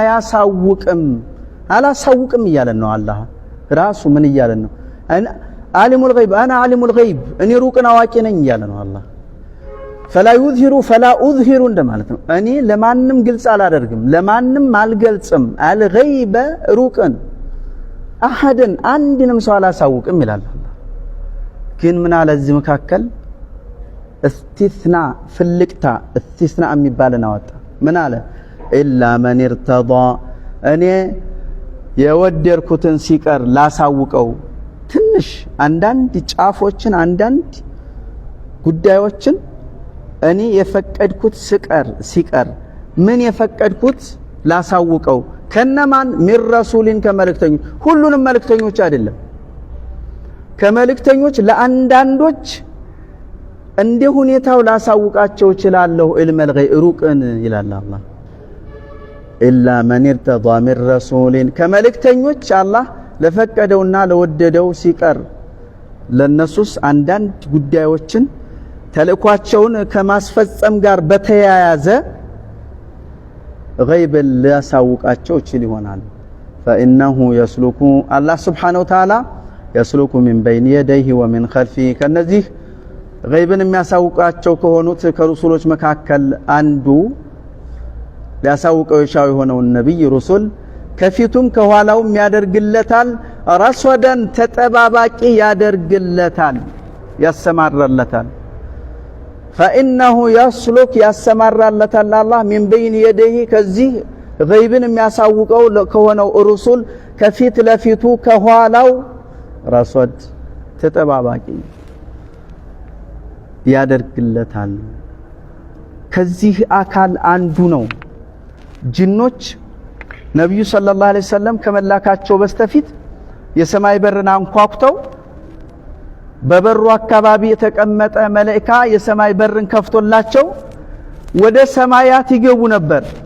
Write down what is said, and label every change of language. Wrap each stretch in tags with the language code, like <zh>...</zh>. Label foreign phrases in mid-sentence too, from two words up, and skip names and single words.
<am>አላሳውቅም እያለን ነው አላህ ራሱ ምን እያለን ነው</am> <ar>عالم الغيب انا عالم الغيب</ar> <am>እኔ ሩቅን አዋቂ ነኝ እያለ ነው አላህ</am> <ar>فلا يظهر فلا اظهر</ar> <am>እንደማለት ነው እኔ ለማንም ግልጽ አላደርግም ለማንም አልገልጽም አልገይበ ሩቅን አሐደን አንድንም ሰው አላሳውቅም ይላል አላህ ግን ምን አለ እዚህ መካከል</am> <ar>استثناء فلقتا استثناء</ar> <am>የሚባልን አወጣ ምን አለ</am> <ar>الا من ارتضى</ar> <am>እኔ የወደርኩትን ሲቀር ላሳውቀው ትንሽ አንዳንድ ጫፎችን አንዳንድ ጉዳዮችን እኔ የፈቀድኩት ሲቀር ምን የፈቀድኩት ላሳውቀው ከነማን</am> <ar>من رسولين</ar> <am>ከመልእክተኞች ሁሉንም መልእክተኞች አይደለም ከመልእክተኞች ለአንዳንዶች እንደ ሁኔታው ላሳውቃቸው ይችላልው</am> <ar>علم الغيب</ar> <am>ሩቅን ይላል አላህ</am> <ar>الا من ارتضى من رسول</ar> <am>ከመልእክተኞች አላህ ለፈቀደውና ለወደደው ሲቀር ለነሱስ አንዳንድ ጉዳዮችን ተልኳቸውን ከማስፈጸም ጋር በተያያዘ</am> <ar>غيب</ar> <am>ሊያሳውቃቸው ይችላል</am> <ar>فانه يسلك الله سبحانه وتعالى يسلك من بين يديه ومن خلفه</ar> <am>ከነዚህ غيبን የሚያሳውቃቸው ከሆኑት ከሩሱሎች መካከል አንዱ ሊያሳውቀው የሻው የሆነው ነብይ ሩሱል ከፊቱም ከኋላውም ያደርግለታል ረስወደን ተጠባባቂ ያደርግለታል ያሰማራለታል</am> <ar>فانه يسلك</ar> <am>ያሰማራለታል አላህ</am> <ar>من بين يديه</ar> <am>ከዚህ غيبን የሚያሳውቀው ከሆነው ሩሱል ከፊት ለፊቱ ከኋላው ረስወድ ተጠባባቂ ያደርግለታል ከዚህ አካል አንዱ ነው ጅኖች ነብዩ</am> <ar>صلى الله عليه وسلم</ar> <am>ከመላካቸው በስተፊት የሰማይ በርን አንኳኩተው በበሩ አካባቢ የተቀመጠ መላእክት የሰማይ በርን ከፍቶላቸው ወደ ሰማያት ይገቡ ነበር</am>